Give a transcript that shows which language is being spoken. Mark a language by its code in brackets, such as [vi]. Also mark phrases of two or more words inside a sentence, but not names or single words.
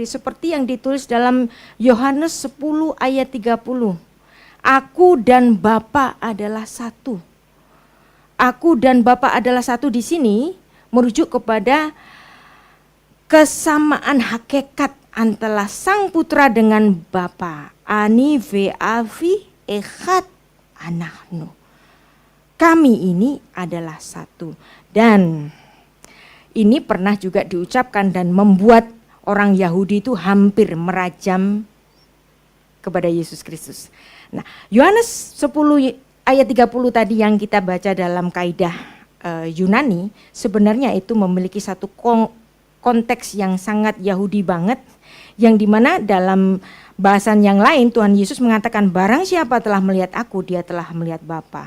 [id] Seperti yang ditulis dalam Yohanes 10 ayat 30. Aku dan Bapa adalah satu. Aku dan Bapa adalah satu di sini merujuk kepada kesamaan hakikat antara Sang Putra dengan Bapa. [he] אני ואבי אחד אנחנו. [id] Kami ini adalah satu. Dan ini pernah juga diucapkan dan membuat orang Yahudi itu hampir merajam kepada Yesus Kristus. Nah, Yohanes 10 ayat 30 tadi yang kita baca dalam kaidah Yunani, sebenarnya itu memiliki satu konteks yang sangat Yahudi banget, yang dimana dalam bahasan yang lain Tuhan Yesus mengatakan barang siapa telah melihat aku, dia telah melihat Bapa.